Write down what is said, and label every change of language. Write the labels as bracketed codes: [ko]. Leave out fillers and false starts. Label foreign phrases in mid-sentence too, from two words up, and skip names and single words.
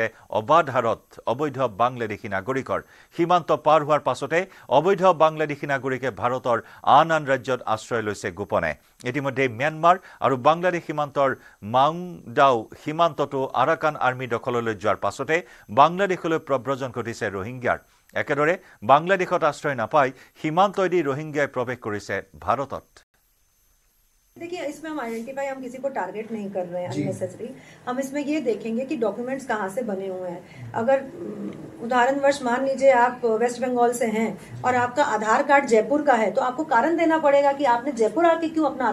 [as] অবাধ হাৰত অবৈধ বাংলাদেশী নাগৰিকৰ সীমান্ত পাৰ হোৱাৰ পাছতে অবৈধ বাংলাদেশী নাগৰিকে ভাৰতৰ আন ৰাজ্যত আশ্ৰয় লৈছে গোপনে ইতিমধ্যে ম্যানমাৰ আৰু বাংলাদেশ সীমান্তৰ মাউংডাও সীমান্তটো আৰাকান আৰ্মি দখললৈ যোৱাৰ পাছতে বাংলাদেশলৈ প্ৰব্ৰজন ঘটিছে ৰোহিংগ্যাৰ একেদৰে বাংলাদেশত আশ্ৰয় নাপাই সীমান্তইদি ৰোহিংগ্যাই প্ৰৱেশ কৰিছে ভাৰতত [hi] देखिए इसमें हम आइडेंटिफाई हम किसी को टारगेट नहीं कर रहे हैं अननेसेसरी हम इसमें ये देखेंगे कि डॉक्यूमेंट्स कहाँ से बने हुए हैं अगर उदाहरणवश मान लीजिए आप वेस्ट बंगाल से हैं और आपका आधार कार्ड जयपुर का है तो आपको कारण देना पड़ेगा कि आपने जयपुर आके क्यों अपना